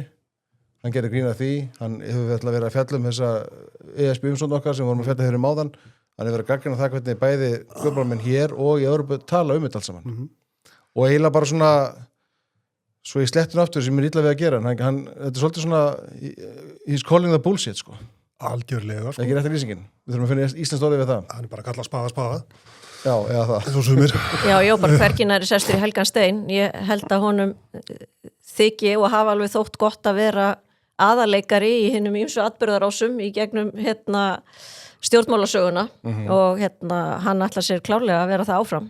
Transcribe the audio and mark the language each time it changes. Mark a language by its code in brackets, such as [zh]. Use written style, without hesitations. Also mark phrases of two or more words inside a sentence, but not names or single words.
[is] Hann gerir grín að því, hann hefur verið að fjalla þessa ESB umsókn okkar sem vorum að fjalla hér áðan. Hann hefur verið að gaggrina það hvernig bæði stjórnmálamenn hér og í Evrópu tala þetta alls saman. Og eiginlega bara svona, svo í slettun aftur sem illa við að gera, þetta er svolítið svona, [en] he's calling the bullshit, [is] sko. Algjörlega, sko. Ekki rétt lýsingin. Við þurfum að finna íslenskt orðið við það. Hann er bara að kalla spaða. Já, eða það. Svo sumir. Já, bara hvergin er sestur í Helgan Stein. Ég held að honum þykji og hafa alveg þótt gott að vera aðaleikari í hinnum ýmsu atburðarásum í gegnum stjórnmálasöguna og hann ætlar sér klárlega að vera það áfram.